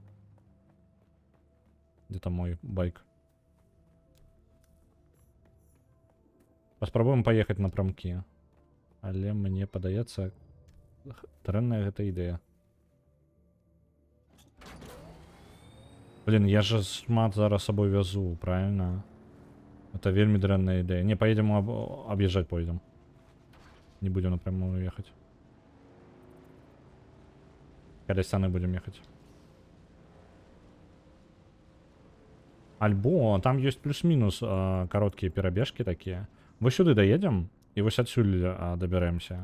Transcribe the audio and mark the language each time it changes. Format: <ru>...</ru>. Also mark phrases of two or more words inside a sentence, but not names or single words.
<ru>Где там мой байк?</ru> <be>Паспрабуем паехаць напрамкі. Але мне падаецца, дрэнная гэта ідэя.</be> <ru>Блин, я же</ru> <be>шмат зараз</be> <ru>с собой везу, правильно?</ru> <be>Это вельмі дрэнная ідэя.</be> <ru>Не, поедем объезжать поедем. Не будем напрямую ехать.</ru> <be>Каля сцены</be> <ru>будем ехать. Альбо, там есть плюс-минус короткие перабежки такие.</ru> <be>Вось сюды</be> <ru>доедем, и</ru> <be>вось адсюль доберемся.</be>